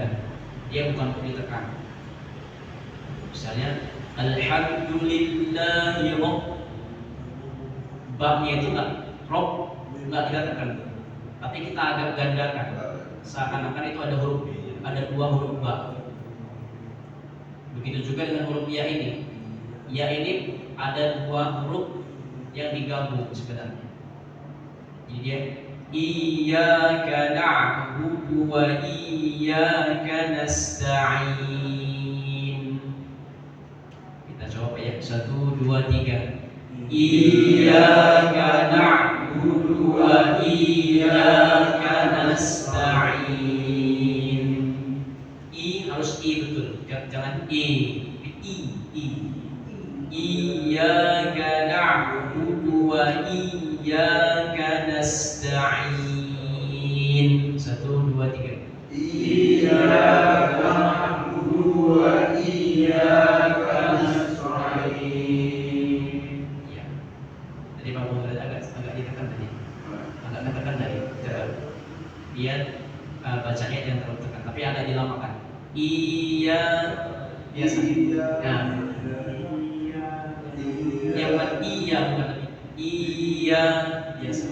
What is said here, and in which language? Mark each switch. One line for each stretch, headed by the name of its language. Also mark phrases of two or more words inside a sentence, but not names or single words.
Indonesian: Dia bukan untuk ditekan. Misalnya Alhamdulillahi Ba-nya itu enggak kita tekan, tapi kita agak gandakan, seakan-akan itu ada 2 huruf ba. Begitu juga dengan huruf ya ini. Ya ini ada 2 huruf yang digabung sebenarnya. Jadi dia
Arabic: Iyyaka na'budu wa iyyaka nasta'in.
Indonesian: Kita coba ya, 1, 2, 3.
Arabic: Iyyaka na'budu wa iyyaka nasta'in.
Indonesian: I harus I betul, jangan I.
Arabic: Iyyaka na'budu wa iyyaka nasta'in.
Indonesian: 1, 2, 3.
Arabic: Iyyaka na'budu wa iyyaka nasta'in.
Indonesian: Ya. Tadi Pak Muhammad agak ditekan tadi. Agak ditekan dari dia bacanya yang terlalu tekan, tapi agak dilamakan. Iya biasa. Nah, yang bukan iya bukan Iya, biasa.